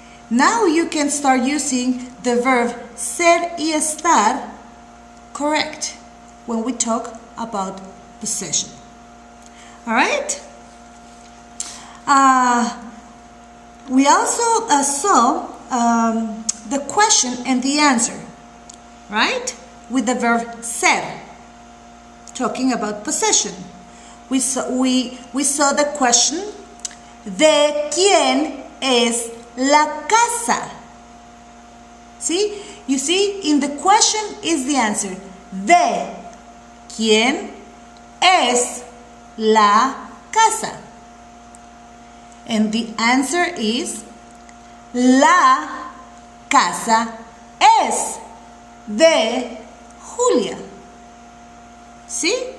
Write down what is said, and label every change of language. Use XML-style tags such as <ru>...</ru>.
<en>Now you can start using the verb</en> <es>ser y estar</es> <en>correct when we talk about possession. Alright? We also saw the question and the answer, right? With the verb ser, talking about possession. We saw the question,</en> <es>¿de quién es la casa?</es> <en>See? You see, in the question is the answer.</en> <es>¿De quién es la casa?</es> <en>And the answer is,</en> <es>la casa es de Julia. ¿Sí?</es>